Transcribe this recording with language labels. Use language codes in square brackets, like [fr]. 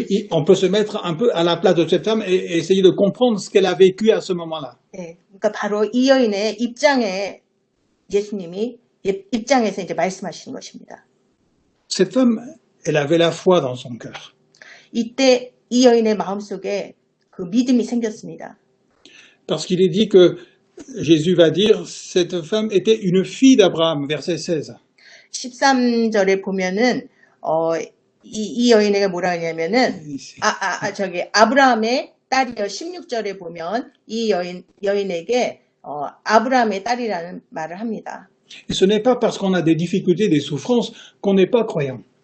[fr] On peut se mettre un peu à la place de cette femme et essayer de comprendre ce qu'elle a vécu à ce moment-là. [ko] 그러니까 바로 이 여인의 입장에 예수님이 입장에서 이제 말씀하시는 것입니다. [fr] Cette femme, elle avait la foi dans son cœur. [ko] 이때 이 여인의 마음속에 그 믿음이 생겼습니다. [fr] Parce qu'il est dit que Jésus va dire, cette femme était une fille d'Abraham, verset 16. [ko] 13절에 보면은 이 여인에게 뭐라 하냐면은 아브라함의 딸이요. 16절에 보면 이 여인에게 아브라함의 딸이라는 말을 합니다. [fr] Et ce n'est pas parce qu'on a des difficultés, des souffrances, qu'on n'est pas croyant.